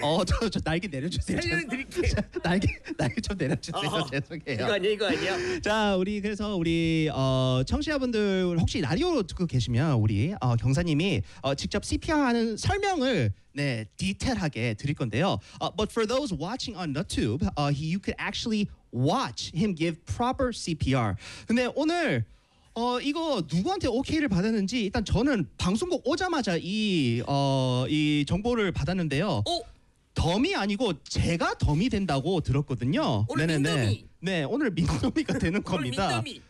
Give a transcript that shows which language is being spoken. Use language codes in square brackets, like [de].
[ko] 어, 저 날개 내려주세요. 살려는 드릴게. 날개 좀 내려주세요. 어허, 죄송해요. 이거 아니야, 이거 아니야. 자, 우리 그래서 우리 청취자분들 혹시 라디오로 듣고 계시면 우리 경사님이 직접 CPR하는 설명을 네 디테일하게 드릴 건데요. [en] But for those watching on YouTube, you could actually watch him give proper CPR. [ko] 근데 오늘 이거 누구한테 오케이를 받았는지 일단 저는 방송국 오자마자 이 정보를 받았는데요. 어? 덤이 아니고 제가 덤이 된다고 들었거든요. 오늘 민덤이. 네, 오늘 민덤이가 되는 겁니다. 오늘 민덤이.